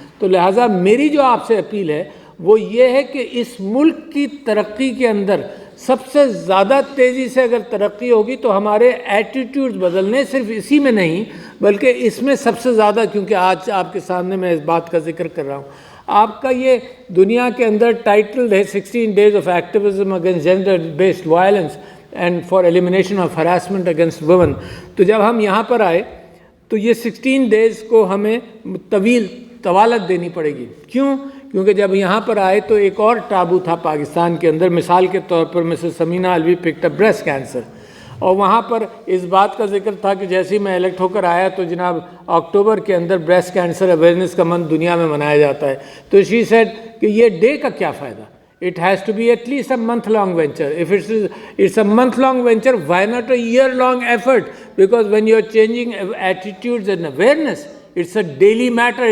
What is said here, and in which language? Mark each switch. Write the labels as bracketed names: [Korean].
[Urdu] تو لہٰذا میری جو آپ سے اپیل ہے وہ یہ ہے کہ اس ملک کی ترقی کے اندر سب سے زیادہ تیزی سے اگر ترقی ہوگی تو ہمارے ایٹیٹیوڈز بدلنے، صرف اسی میں نہیں بلکہ اس میں سب سے زیادہ، کیونکہ آج آپ کے سامنے میں اس بات کا ذکر کر رہا ہوں. آپ کا یہ دنیا کے اندر ٹائٹل ہے [English] 16 days of activism against gender based violence and for elimination of harassment against women. [Urdu] تو جب ہم یہاں پر آئے تو یہ 16 days کو ہمیں طوالت دینی پڑے گی. کیوں؟ کیونکہ جب یہاں پر آئے تو ایک اور ٹابو تھا پاکستان کے اندر. مثال کے طور پر Mrs Samina الوی [English] picked up breast cancer, [Urdu] اور وہاں پر اس بات کا ذکر تھا کہ جیسے ہی میں الیکٹ ہو کر آیا تو جناب اکتوبر کے اندر بریسٹ کینسر اویئرنیس کا منتھ دنیا میں منایا جاتا ہے. [English] تو she said [Urdu] کہ یہ ڈے کا کیا فائدہ؟ [English] It has to be at least a month-long venture. If it's a month-long venture, why not a year-long effort? Because when you're changing attitudes and awareness, it's a daily matter.